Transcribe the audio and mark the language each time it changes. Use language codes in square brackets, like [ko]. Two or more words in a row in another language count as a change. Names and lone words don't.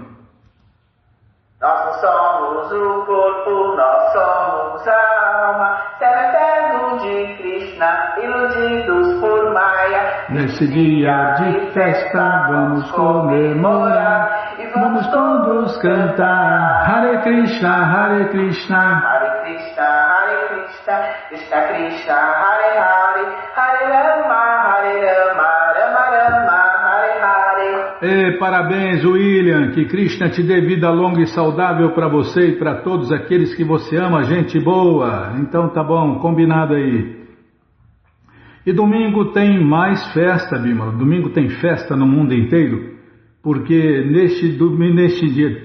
[pt] Nós somos o corpo, nós somos a alma, cemitério de Krishna, iludidos por Maya. Nesse dia de festa vamos comemorar e vamos todos cantar Hare Krishna, Hare Krishna, [sa] Hare Krishna, Hare Krishna, Krishna Krishna, Hare Hare, Hare Rama, Hare Rama, Rama Rama, Hare Hare. [pt] Parabéns, William, que Krishna te dê vida longa e saudável para você e para todos aqueles que você ama, gente boa. Então tá bom, combinado aí. E domingo tem mais festa, Bimala. Domingo tem festa no mundo inteiro, porque neste dia...